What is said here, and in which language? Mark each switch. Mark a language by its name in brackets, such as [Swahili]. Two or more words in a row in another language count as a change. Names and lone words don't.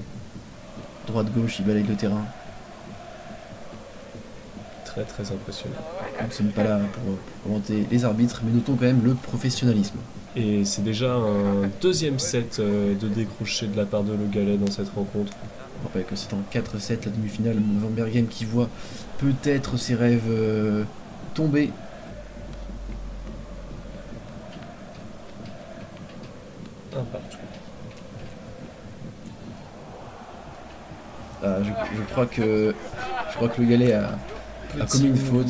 [French] Droite-gauche, il balaye le terrain. Très très impressionnant. Nous ne sommes pas là pour commenter les arbitres, mais notons quand même le professionnalisme. Et c'est déjà un deuxième set de décroché de la part de Le Galet dans cette rencontre. On rappelle que c'est en 4-7 la demi-finale. Van Bergen qui voit peut-être ses rêves tomber. Un partout. Ah, je crois que Le Galet a commis une faute.